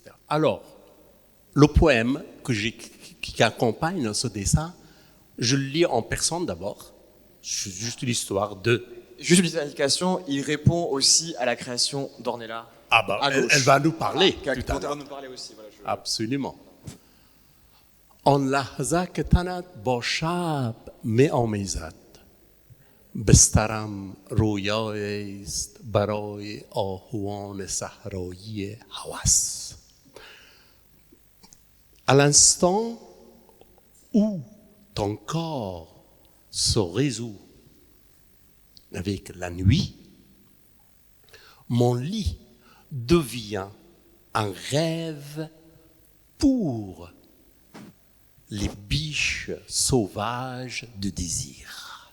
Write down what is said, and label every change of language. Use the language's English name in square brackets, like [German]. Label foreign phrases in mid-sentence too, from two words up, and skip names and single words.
[French] Alors, le poème qui accompagne ce dessin, je le lis en personne d'abord. C'est juste l'histoire de... Juste une petite indication, il répond aussi à la création d'Ornella. Ah bah, elle va nous parler tout à l'heure. nous parler aussi, voilà, Absolument. [Persian] آن لحظه که تنت با شب می آمیزد بسترم رویایی است برای آهوان صحرایی هوس. [French] À l'instant où ton corps se résout avec la nuit, mon lit devient un rêve pour les biches sauvages de désir.